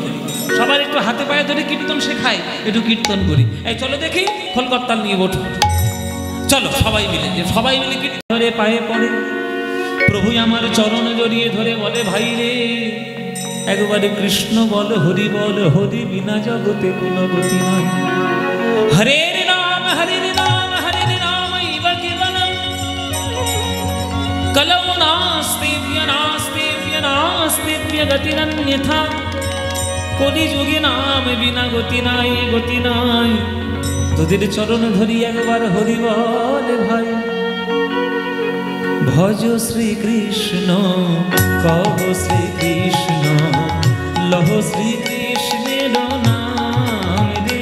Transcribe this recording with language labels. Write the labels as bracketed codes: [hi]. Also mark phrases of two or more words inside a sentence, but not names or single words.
[bn] সবার একটু হাতে পায়ে ধরে কীর্তন শেখাই, একটু কীর্তন করি। এই চলো দেখি, খোলকর্তাল নিয়ে ওঠো, চলো সবাই মিলে। সবাই মিলে কীর্তন ধরে পায়ে পড়ে, প্রভু আমার চরণ জড়িয়ে ধরে বলে, ভাই রে একবারে কৃষ্ণ বল, হরি বল, হরি বিনা জগতে কোনো গতি নাই। [sa] হরে রাম হরে রাম হরে রাম ইব কেবলম কলৌ নাস্তি নাস্তি নাস্তি গতিরন্যথা। [bn] কলি যুগে নাম বিনা গতি নাই, গতি নাই। তোদের চরণ ধরি একবার হরি বল ভাই। ভজ শ্রীকৃষ্ণ কহ শ্রীকৃষ্ণ, লহ শ্রীকৃষ্ণের নাম রে।